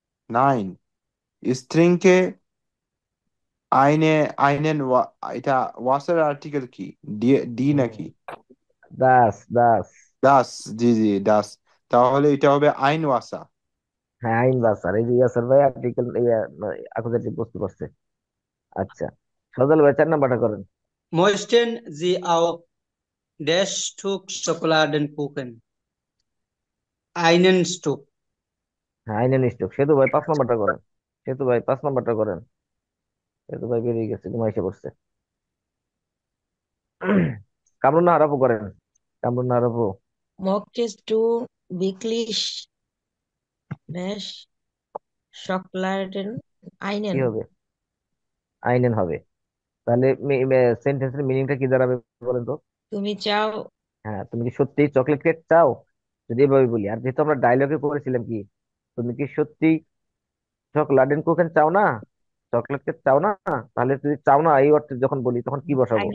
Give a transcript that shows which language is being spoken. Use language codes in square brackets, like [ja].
[bn] Nine স্ত্রীকে আইনে আইনেন এটা ওয়াসার আর্টিকেল কি? ডি, ডি নাকি? দাস দাস। দাস। জি, জি, দাস। তাহলে এটা হবে আইন ওয়াসা। হ্যাঁ, আইন বাস, আর এই যে ইয়াসার ভাই আর্টিকেল আকুজাটিভ বস্তু করছে। আচ্ছা, সজল ভাই 4 নাম্বারটা করেন। [de] Möchten Sie auch das Stück Schokoladenkuchen? Einen Stück. [bn] হ্যাঁ, আইনের নিশ্চয়। সেতু ভাই 5 নাম্বারটা করেন। সেতু ভাই 5 নাম্বারটা করেন। সেতু ভাই বেরিয়ে গেছে, ঘুমাই এসে পড়ছে। কামরুন নাহার আপু করেন। কামরুন নাহার আপু। [de] Möchtest du wirklich das Schokoladen [bn] কি [de] einen? [bn] হবে? আইনেন হবে। তাহলে সেন্টেন্সের মিনিংটা কি দাঁড়াবে বলেন তো? তুমি চাও হ্যাঁ, তুমি কি সত্যি চকলেট কেক চাও? যদি এভাবে বলি, আর যেহেতু আমরা ডায়লগে করেছিলাম কি, তুমি কি সত্যি চকলেট কোকেন চাও না, চকলেট কেক চাও না, তাহলে যদি চাও না এই অর্থে যখন বলি তখন কি বসাবো?